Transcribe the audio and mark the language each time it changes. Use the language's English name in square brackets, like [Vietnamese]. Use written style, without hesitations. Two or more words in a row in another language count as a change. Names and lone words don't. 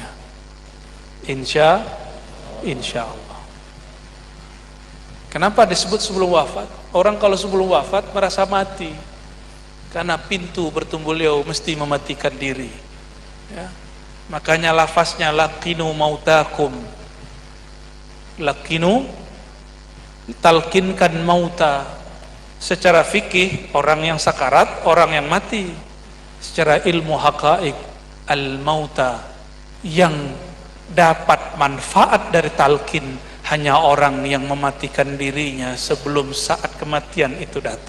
[Indonesian] Insya Allah. Kenapa disebut sebelum wafat? Orang kalau sebelum wafat merasa mati, karena pintu bertemu beliau mesti mematikan diri. Ya. Makanya lafaznya [Arabic] لقنوا موتاكم. [Indonesian] Laqinu, talkinkan mauta. Secara fikih orang yang sakarat, orang yang mati. Secara ilmu haqaik, al-mauta, yang dapat manfaat dari talkin hanya orang yang mematikan dirinya sebelum saat kematian itu datang.